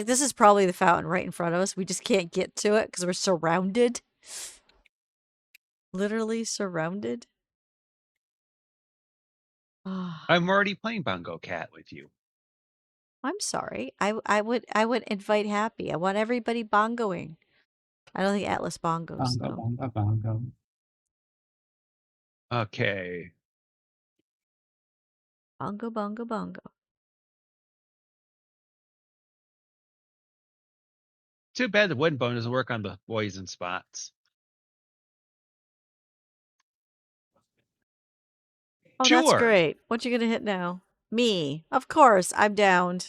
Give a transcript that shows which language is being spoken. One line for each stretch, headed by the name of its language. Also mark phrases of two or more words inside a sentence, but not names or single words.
English: This is probably the fountain right in front of us. We just can't get to it because we're surrounded. Literally surrounded. Ah, I'm already playing Bongo Cat with you. I'm sorry. I would invite Happy. I want everybody bongoing. I don't think Atlas bongos Bongo, though. bongo, bongo. Okay. Bongo, bongo, bongo. Too bad the wooden bone doesn't work on the poison spots. Oh, that's Sure. great. What you gonna hit now? Me. Of course, I'm downed.